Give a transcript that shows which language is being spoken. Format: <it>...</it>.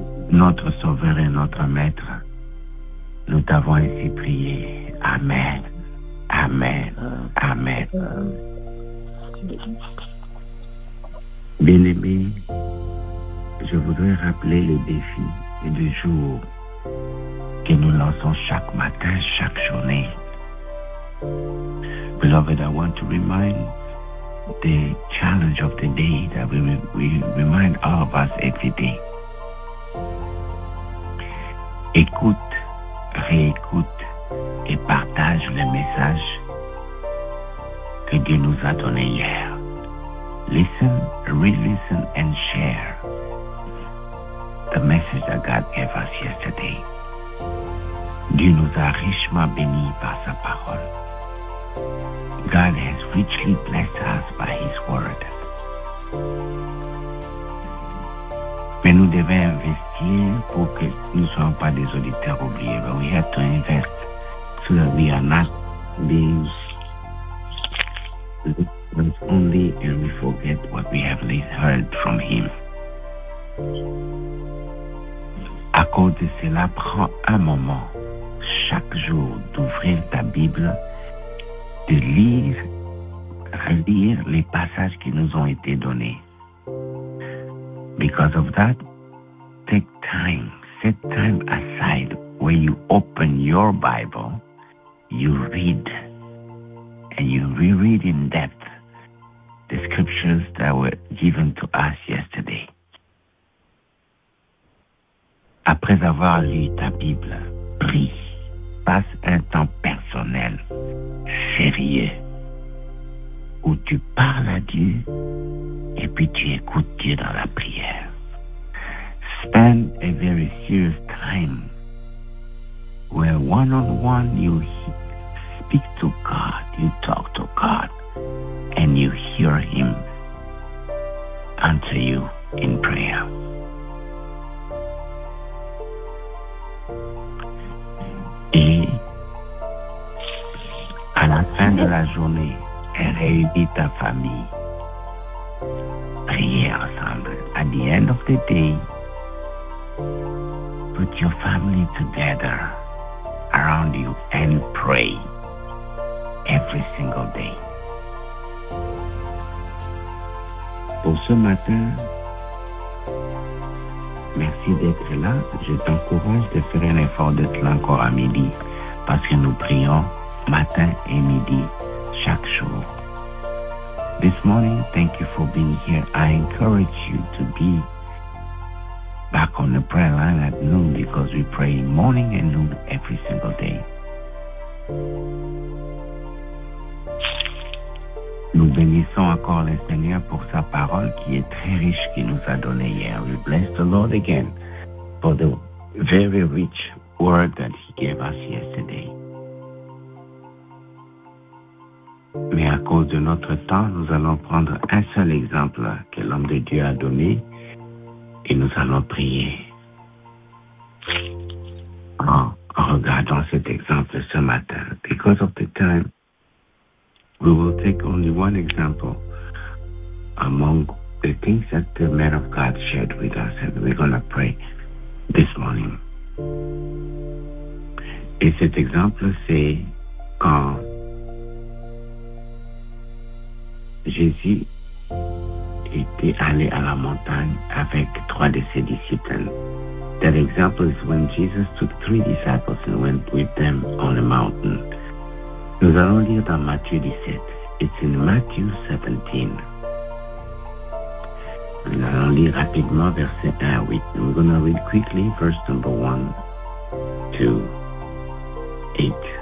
<fr>notre Sauveur et notre Maître, nous t'avons ainsi prié. Amen. Amen. Amen. Bien-aimés, je voudrais rappeler le défi et le jour que nous lançons chaque matin, chaque journée.</fr> <en>Beloved, I want to remind the challenge of the day that we remind all of us every day.</en> <fr>Écoute, réécoute et partage le message que Dieu nous a donné hier.</fr> <en>Listen, re-listen and share the message that God gave us yesterday.</en> <fr>Dieu nous a richement bénis par sa parole.</fr> <en>God has richly blessed us by His word.</en> <fr>Mais nous devons investir pour que nous ne soyons pas des auditeurs oubliés.</fr> <en>But we have to invest so that we are not being listeners only and we forget what we have heard from Him.</en> <fr>À cause de cela, prends un moment chaque jour d'ouvrir ta Bible, de lire, relire les passages qui nous ont été donnés.</fr> <en>Because of that, take time, set time aside where you open your Bible, you read, and you reread in depth the scriptures that were given to us yesterday.</en> <fr>Après avoir lu ta Bible, prie, passe un temps personnel, sérieux, où tu parles à Dieu et puis tu écoutes Dieu dans la prière.</fr> <en>Spend a very serious time where one-on-one you speak to God, you talk to God, and you hear Him answer you in prayer.</en> <fr>Et à la fin de la journée, réunis ta famille. Priez ensemble.</fr> <en>At the end of the day, put your family together around you and pray every single day.</en> <fr>Pour ce matin, merci d'être là. Je t'encourage de faire un effort d'être là encore à midi parce que nous prions matin et midi chaque jour.</fr> <en>This morning, thank you for being here. I encourage you to be back on the prayer line at noon because we pray morning and noon every single day.</en> <fr>Nous bénissons encore le Seigneur pour sa parole qui est très riche qu'il nous a donné hier.</fr> <en>We bless the Lord again for the very rich word that He gave us yesterday.</en> <fr>Mais à cause de notre temps, nous allons prendre un seul exemple que l'homme de Dieu a donné et nous allons prier. En regardant cet exemple ce matin,</fr> <en>because of the time, we will take only one example among the things that the man of God shared with us, and we're going to pray this morning.</en> <fr>Et cet exemple, c'est quand Jésus était allé à la montagne avec 3 de ses disciples.</fr> <en>That example is when Jesus took 3 disciples and went with them on a mountain.</en> <fr>Nous allons lire dans Matthieu 17.</fr> <en>It's in Matthew 17.</en> <fr>Nous allons lire rapidement verset 1 à 8.</fr> <en>We're going to read quickly verse number 1 to 8.</en>